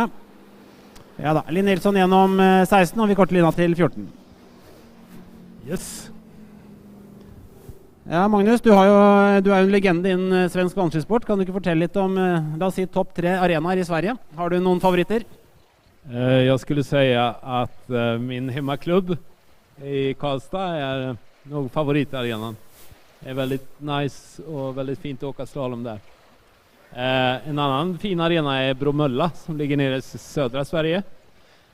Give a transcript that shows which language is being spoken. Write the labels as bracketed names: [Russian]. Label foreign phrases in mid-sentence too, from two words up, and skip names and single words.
[Norwegian] Ja da, Linn Nilsson gjennom 16, og vi korter linja til 14. Yes. Ja, Magnus, du er jo en legende innen svensk vannskisport. Kan du ikke fortelle litt om, la oss si, topp 3 arenaer i Sverige? Har du noen favoritter? [Swedish] Jag skulle säga att min hemmaklubb i Karlstad är nog favoritarenan. Det är väldigt nice och väldigt fint att åka slalom där. En annan fin arena är Bromölla som ligger nere i södra Sverige.